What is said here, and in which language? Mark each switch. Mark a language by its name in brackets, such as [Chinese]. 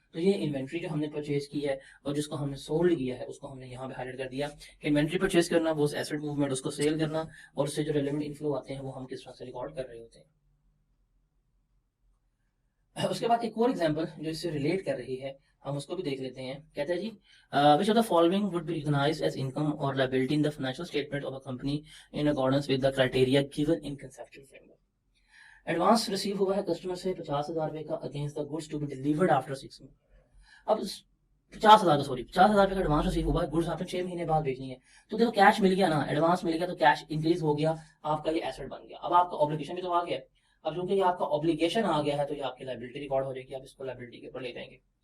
[Urdu] تو یہ انوینٹری جو ہم نے پرچیز کی ہے اور جس کو ہم نے سولڈ کیا ہے اس کو ہم نے یہاں پہ ہائلائٹ کر دیا کہ انوینٹری پرچیز کرنا وہ ایسٹ موومنٹ, اس کو سیل کرنا اور اس سے جو ریلیونٹ انفلو آتے ہیں وہ ہم کس طرح سے ریکارڈ کر رہے ہوتے ہیں. اس کے بعد ایک اور ایگزامپل جو اس سے ریلیٹ کر رہی ہے ہم اس کو بھی دیکھ لیتے ہیں. کہتے ہیں جی [English] which of the following would be recognized as income or liability in the financial statement of a company in accordance with the criteria given in conceptual framework. [Urdu] Advance receive ہوا ہے کسٹمر سے 50,000 روپے کا [English] Against the goods to be delivered after 6 months. [Urdu] اب 50,000 روپے کا advance receive ہوا ہے, گڈس آپ نے 6 مہینے بعد بھیجنی ہے, تو دیکھو کیش مل گیا نا, ایڈوانس مل گیا تو کیش انکریز ہو گیا, آپ کا یہ ایسٹ بن گیا. اب آپ کا اوبلیگیشن بھی تو آ گیا, اب چونکہ یہ آپ کا اوبلیگیشن آ گیا ہے تو یہ آپ کی لائبلٹی ریکارڈ ہو جائے گی, آپ اس کو لائبلٹی کے اوپر لے جائیں گے.